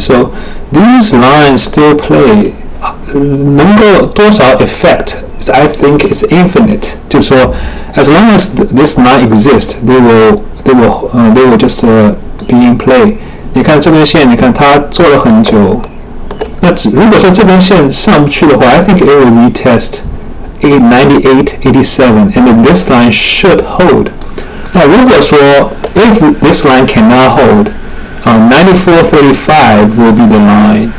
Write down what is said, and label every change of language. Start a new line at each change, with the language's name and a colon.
English: So these lines still play，
Chinese: 能够多少
English: effect？ I think it's infinite， 就是说 as long as this line exists, they will just be in play。
Chinese: 你看这根线，你看它做了很久。那如果说这根线上不去的话
English: I think it will retest 98.87 and then this line should hold.
Chinese: 那如果说
English: if this line cannot hold, 94.35 will be the line.